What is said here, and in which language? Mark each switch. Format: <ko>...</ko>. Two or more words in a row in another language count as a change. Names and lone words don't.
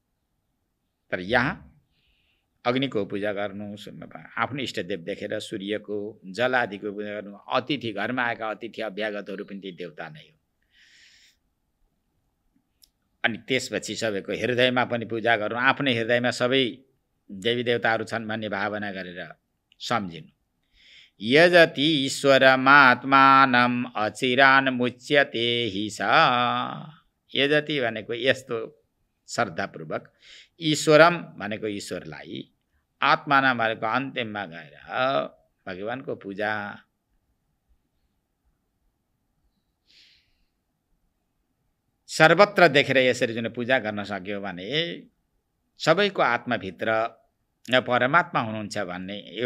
<ne>तर यहाँ अग्निको पूजा गर्नु, आफ्नो इष्टदेव देखेर सूर्यको जल आदिको पूजा गर्नु, अतिथि घरमा आएका अतिथि अभ्यागतहरू पनि ती देवता नै हो। अनि त्यसपछि सबैको हृदयमा पनि पूजा गर्नु, आफ्नै हृदयमा सबै देवी देवताहरू छन् भन्ने भावना गरेर सम्झिनु।</ne> <sa>यजति ईश्वरमात्मानं अचिरान् मुच्यते हि सा।</sa> <ne>यजति भनेको यस्तो श्रद्धापूर्वक, ईश्वरम भनेको ईश्वरलाई, आत्माना भनेको अन्तिममा गएर भगवानको पूजा। सर्वत्र देखेर यसरी जुन पूजा गर्न सक्यो भने सबैको आत्माभित्र परमात्मा हुनुहुन्छ भन्ने यो</ne>